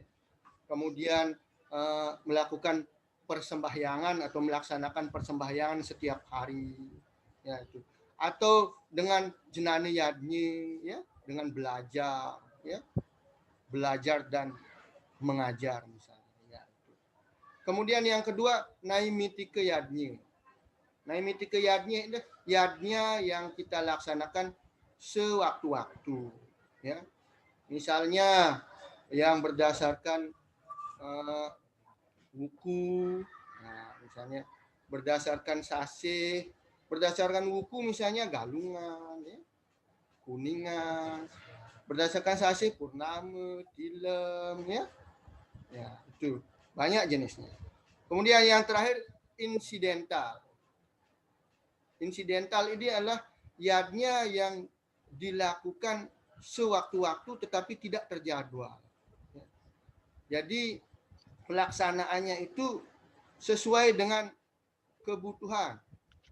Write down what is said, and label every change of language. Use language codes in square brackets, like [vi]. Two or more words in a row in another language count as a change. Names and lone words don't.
[id] Kemudian melakukan persembahyangan atau melaksanakan persembahyangan setiap hari ya itu atau dengan jenani yadnya ya dengan belajar ya belajar dan mengajar misalnya ya itu. Kemudian yang kedua naimitika yadnya. Naimitika yadnya itu yadnya yang kita laksanakan sewaktu-waktu ya. Misalnya yang berdasarkan wuku, nah, misalnya berdasarkan sasih, berdasarkan wuku misalnya galungan, ya, kuningan, berdasarkan sasih purnama, tilem, ya itu banyak jenisnya. Kemudian yang terakhir insidental. Insidental ini adalah yadnya yang dilakukan sewaktu-waktu tetapi tidak terjadwal. Jadi pelaksanaannya itu sesuai dengan kebutuhan.